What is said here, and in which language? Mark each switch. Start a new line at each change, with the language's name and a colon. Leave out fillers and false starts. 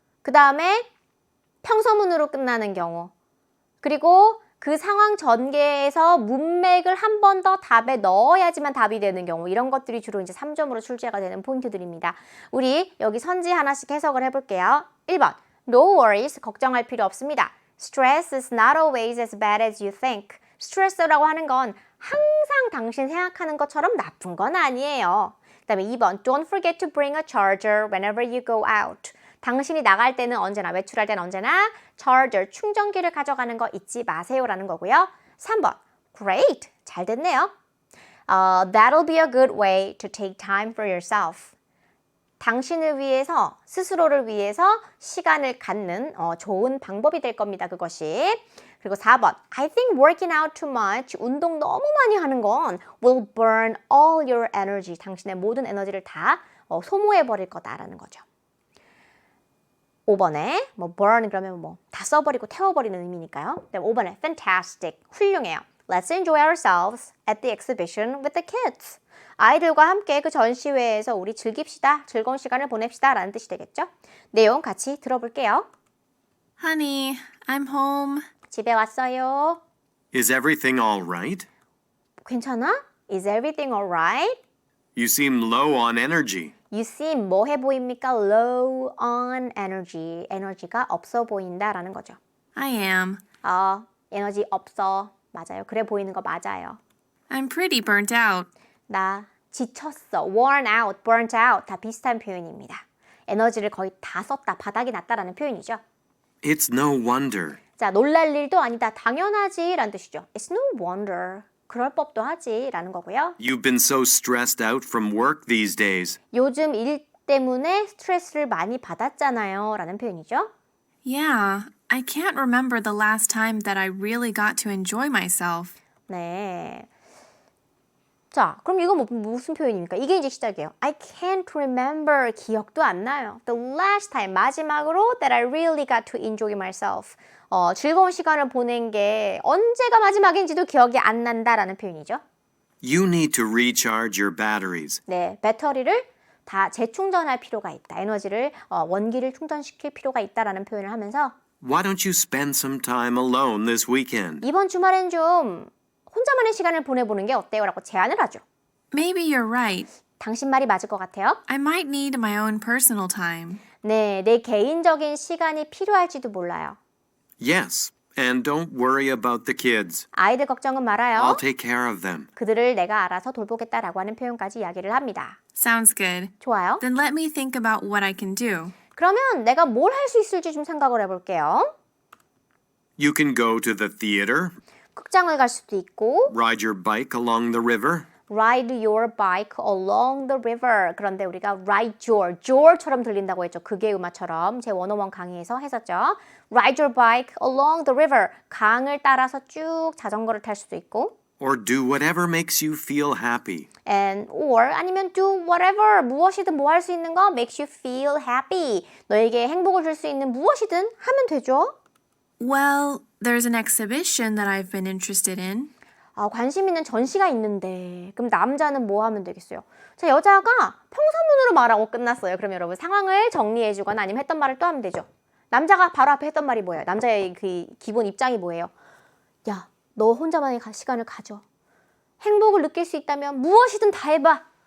Korean: 그 다음에 평서문으로 끝나는 경우. 그리고 그 상황 전개에서 문맥을 한 번 더 답에 넣어야지만 답이 되는 경우, 이런 것들이 주로 이제 3점으로 출제가 되는 포인트들입니다. 우리 여기 선지 하나씩 해석을 해볼게요. 1번,
English: No worries,
Korean: 걱정할 필요 없습니다.
English: Stress is not always as bad as you think.
Korean: 스트레스라고 하는 건 항상 당신 생각하는 것처럼 나쁜 건 아니에요. 그 다음에 2번,
English: Don't forget to bring a charger whenever you go out.
Korean: 당신이 나갈 때는 언제나, 외출할 때는 언제나 charger, 충전기를 가져가는 거 잊지 마세요라는 거고요. 3번, great, 잘 됐네요.
English: That'll be a good way to take time for yourself.
Korean: 당신을 위해서, 스스로를 위해서 시간을 갖는 좋은 방법이 될 겁니다, 그것이.
English: 그리고 4번, I think working out too much,
Korean: 운동 너무 많이 하는 건
English: will burn all your energy.
Korean: 당신의 모든 에너지를 다 소모해버릴 거다라는 거죠. 5번에 burn 그러면 다 써버리고 태워버리는 의미니까요. 5번에 fantastic, 훌륭해요.
English: Let's enjoy ourselves at the exhibition with the kids.
Korean: 아이들과 함께 그 전시회에서 우리 즐깁시다, 즐거운 시간을 보냅시다 라는 뜻이 되겠죠. 내용 같이 들어볼게요.
English: Honey, I'm home.
Korean: 집에 왔어요.
English: Is everything all right?
Korean: 괜찮아?
English: Is everything alright? You seem low on energy. You seem
Korean: 뭐해 보입니까?
English: Low on energy.
Korean: 에너지가 없어 보인다라는 거죠.
English: I am.
Korean: 에너지 없어. 맞아요. 그래 보이는 거 맞아요.
English: I'm pretty burnt out.
Korean: 나 지쳤어.
English: worn out, burnt out.
Korean: 다 비슷한 표현입니다. 에너지를 거의 다 썼다, 바닥이 났다라는 표현이죠.
English: It's no wonder.
Korean: 자, 놀랄 일도 아니다. 당연하지 라는 뜻이죠.
English: It's no wonder.
Korean: 그럴 법도 하지 라는 거고요.
English: You've been so stressed out from work these days.
Korean: 요즘 일 때문에 스트레스를 많이 받았잖아요 라는 표현이죠.
English: Yeah, I can't remember the last time that I really got to enjoy myself.
Korean: 네. 자, 그럼 이건 무슨 표현입니까? 이게 이제 시작이에요.
English: I can't remember,
Korean: 기억도 안 나요.
English: The last time,
Korean: 마지막으로
English: that I really got to enjoy myself.
Korean: 즐거운 시간을 보낸 게 언제가 마지막인지도 기억이 안 난다라는 표현이죠.
English: You need to recharge your batteries.
Korean: 네, 배터리를 다 재충전할 필요가 있다. 에너지를, 원기를 충전시킬 필요가 있다라는 표현을 하면서
English: Why don't you spend some time alone this weekend?
Korean: 이번 주말엔 좀 혼자만의 시간을 보내보는 게 어때요? 라고 제안을 하죠.
English: Maybe you're right.
Korean: 당신 말이 맞을 것 같아요.
English: I might need my own personal time.
Korean: 네, 내 개인적인 시간이 필요할지도 몰라요.
English: Yes, and don't worry about the kids.
Korean: 아이들 걱정은 말아요.
English: I'll take care of them.
Korean: 그들을 내가 알아서 돌보겠다라고 하는 표현까지 이야기를 합니다.
English: Sounds good.
Korean: 좋아요.
English: Then let me think about what I can do.
Korean: 그러면 내가 뭘 할 수 있을지 좀 생각을 해볼게요.
English: You can go to the theater,
Korean: 극장을 갈 수도 있고
English: ride your bike along the river, ride your bike along the river.
Korean: 그런데 우리가 ride your처럼 들린다고 했죠. 그게 음화처럼 제 101 강의에서 했었죠.
English: ride your bike along the river.
Korean: 강을 따라서 쭉 자전거를 탈 수도 있고
English: or do whatever makes you feel happy.
Korean: or 아니면 do whatever, 무엇이든 뭐 할 수 있는 거
English: makes you feel happy.
Korean: 너에게 행복을 줄 수 있는 무엇이든 하면 되죠.
English: Well, there's an exhibition that I've been interested in.
Korean: 관심 있는 전시가 있는데 그럼 남자는 뭐 하면 되겠어요? 자, 여자가 평서문으로 말하고 끝났어요. 그럼 여러분 상황을 정리해 주거나 아니면 했던 말을 또 하면 되죠. 남자가 바로 앞에 했던 말이 뭐예요? 남자의 그 기본 입장이 뭐예요? 야, 너 혼자만의 시간을 가져. 행복을 느낄 수 있다면 무엇이든 다 해봐.